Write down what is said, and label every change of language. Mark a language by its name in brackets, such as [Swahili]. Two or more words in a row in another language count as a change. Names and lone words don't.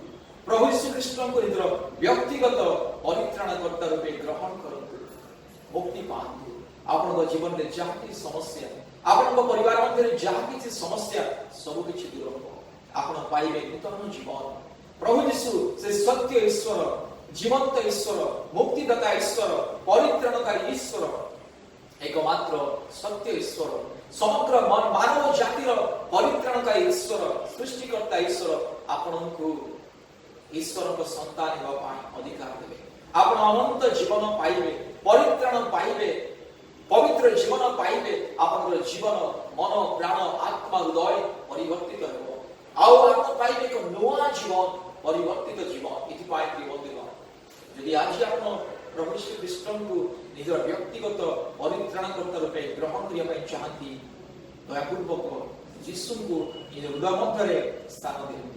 [Odia] ପ୍ରଭୁ ଯୀଶୁ ଖ୍ରୀଷ୍ଟଙ୍କୁ ନିଜର ବ୍ୟକ୍ତିଗତ ପରିତ୍ରାଣକର୍ତ୍ତା ରୂପେ ଗ୍ରହଣ କରନ୍ତୁ, ମୁକ୍ତି ପାଆନ୍ତୁ। ଆପଣଙ୍କ ଜୀବନରେ ଯାହା କିଛି ସମସ୍ୟା, ଆପଣଙ୍କ ପରିବାର ମଧ୍ୟରେ ଯାହା କିଛି ସମସ୍ୟା, ସବୁ କିଛି ଦୂର ହେବ। ଆପଣ ପାଇବେ ନୂତନ ଜୀବନ। ପ୍ରଭୁ ଯୀଶୁ ସେ ସତ୍ୟ ଈଶ୍ୱର, ଜୀବନ୍ତ ଈଶ୍ୱର, ମୁକ୍ତିଦାତା ଈଶ୍ୱର, ପରିତ୍ରାଣକାରୀ ଈଶ୍ୱର, [Bangla] একমাত্র সত্য ঈশ্বর, সমগ্র মানব জাতির পরিত্রাণকারী ঈশ্বর, সৃষ্টিকর্তা ঈশ্বর আপনাকে ঈশ্বরଙ୍କ সন্তান [Odia] ହେବା ପାଇଁ ଅଧିକାର ଦେବେ। ଆପଣ ଅନନ୍ତ ଜୀବନ ପାଇବେ, ପରିତ୍ରାଣ ପାଇବେ, ପବିତ୍ର ଜୀବନ ପାଇବେ। ଆପଣଙ୍କର ଜୀବନ, ମନ, ପ୍ରାଣ, ଆତ୍ମା, ହୃଦୟ ପରିବର୍ତ୍ତିତ ହେବ। ଆଉ ଆପଣ ପାଇବେ ଏକ ନୂଆ ଜୀବନ, ପରିବର୍ତ୍ତିତ ଜୀବନ। ଏଥିପାଇଁ ପ୍ରିୟ ବନ୍ଧୁଗଣ, ଯଦି ଆଜି ଆପଣ ପ୍ରଭୁ ଶ୍ରୀ ଖ୍ରୀଷ୍ଟଙ୍କୁ ନିଜର ବ୍ୟକ୍ତିଗତ ପରିତ୍ରାଣକର୍ତ୍ତା ରୂପେ ଗ୍ରହଣ କରିବା ପାଇଁ ଚାହାନ୍ତି, ଦୟାପୂର୍ବକ ଯୀଶୁଙ୍କୁ ନିଜ ହୃଦୟ ମଧ୍ୟରେ ସ୍ଥାନ ଦିଅନ୍ତୁ।